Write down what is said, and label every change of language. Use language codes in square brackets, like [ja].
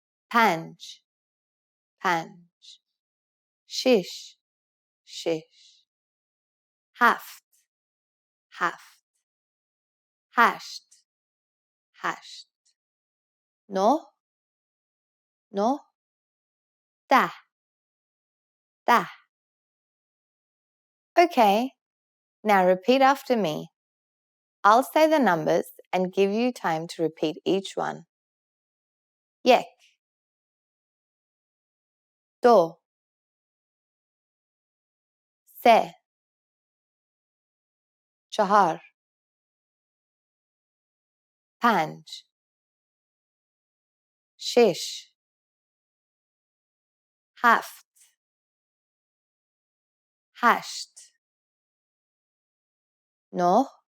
[fa] پنج پنج شش شش هفت هفت هشت هشت نه نه ده ده [en] Okay, now repeat after me. I'll say the numbers and give you time to repeat each one. [fa] یک دو سه چهار پنج شش هفت هشت نه